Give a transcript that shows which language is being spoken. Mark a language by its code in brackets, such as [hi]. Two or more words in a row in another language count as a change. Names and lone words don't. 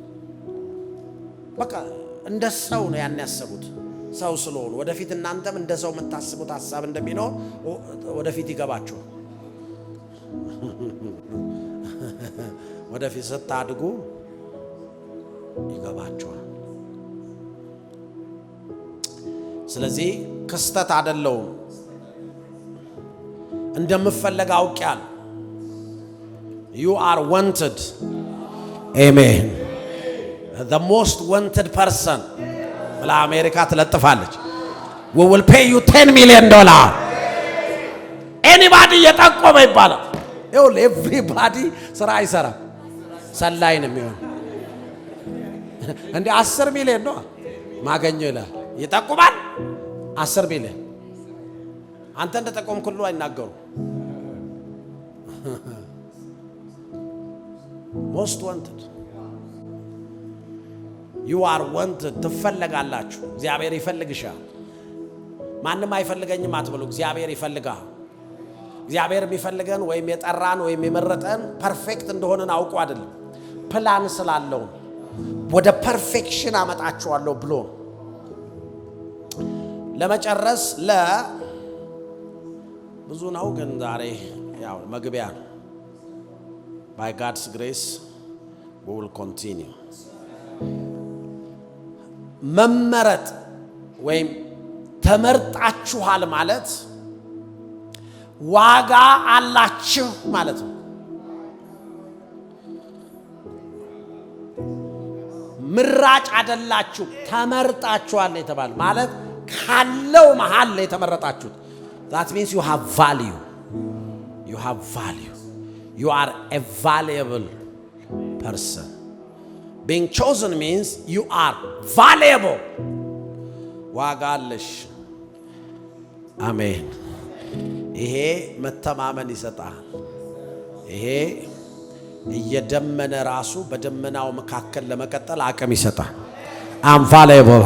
[am] በቃ እንደ ሰው ነው ያን ያሰቡት። ሰው ስለሆኑ ወደፊት እናንተም እንደ ሰው የምታስቡት ሐሳብ እንደሚኖር ወደፊት ይገባችኋል። ወደፊት ስታድጉ ይገባችኋል። ስለዚህ ክስተት አይደለውም። እንደምፈለግ አውቄያለሁ። [en] you are wanted. amen. the most wanted person [am] ብላ አሜሪካ ትለጥፋለች። [en] we will pay you $10 million. [am] anybody የጠቆመ ይባላል። ይኸውልህ everybody ስራ አይሰራም፣ ሰላይ ነው የሚሆን። እንደ 10 ሚሊዮን ነው ማገኘው ይላል። ይጠቁማል 10 ሚሊዮን። አንተ እንደጠቆምክ ሁሉ አይናገሩ። [en] most wanted. you are wanted. [am] ትፈልጋላችሁ። እግዚአብሔር ይፈልግሻል። ማንም አይፈልገኝም አትበሉ። እግዚአብሔር ይፈልጋል። እግዚአብሔር የሚፈልገን ወይም የጠራን ወይም የመረጠን ፐርፌክት እንደሆነን አውቆ አይደለም፣ ፕላን ስላለው ወደ ፐርፌክሽን አመጣችኋለሁ ብሎ ለመጨረስ ብዙ ነው፣ ግን ዛሬ ያው መግቢያ ነው። [en] by God's grace we will continue. [am] መመረጥ ወይም ተመርጣችኋል ማለት ዋጋ አላችሁ ማለት ነው። ምራጭ አይደላችሁ፣ ተመርጣችኋል የተባለ ማለት ካለው መሃል ላይ የተመረጣችሁት። [en] that means you have value. You have value. You are a valuable person. Being chosen means you are valuable. [am] ዋጋ አለሽ። አሜን። ይሄ መተማመን ይሰጣል። ይሄ እየደመነ ራሱ በደመናው መካከል ለመቀጠል አቅም ይሰጣል። [en] I'm valuable.